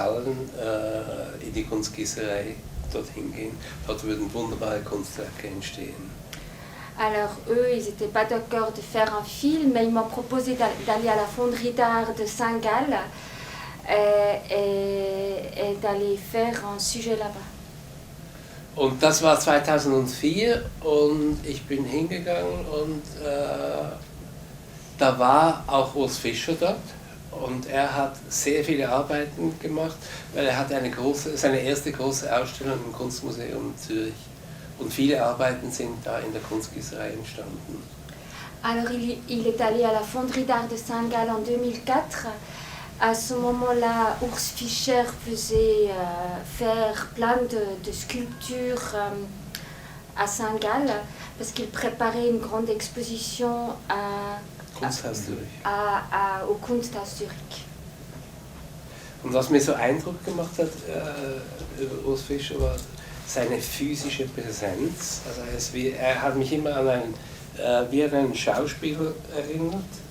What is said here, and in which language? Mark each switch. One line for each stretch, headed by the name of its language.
German: Gallen in die Kunstgießerei dorthin gehen. Dort würden wunderbare Kunstwerke entstehen.
French: Alors eux, ils n'étaient pas d'accord de faire un film, mais ils m'ont proposé d'aller à la fonderie d'art de Saint-Gall et d'aller faire un sujet là-bas.
German: Und das war 2004 und ich bin hingegangen und da war auch Urs Fischer dort und er hat sehr viele Arbeiten gemacht, weil er hatte seine erste große Ausstellung im Kunstmuseum Zürich und viele Arbeiten sind da in der Kunstgießerei entstanden.
French: Alors il est allé à la fonderie d'art de Saint-Gall en 2004. À ce moment-là, Urs Fischer faisait faire plein de sculptures à Saint-Gall parce qu'il préparait une grande exposition
German: Kunsthaus Zürich.
French: Au Kunsthaus Zürich.
German: Und was mir so Eindruck gemacht hat über Urs Fischer war seine physische Präsenz. Also er hat mich immer an wie an einen Schauspieler erinnert.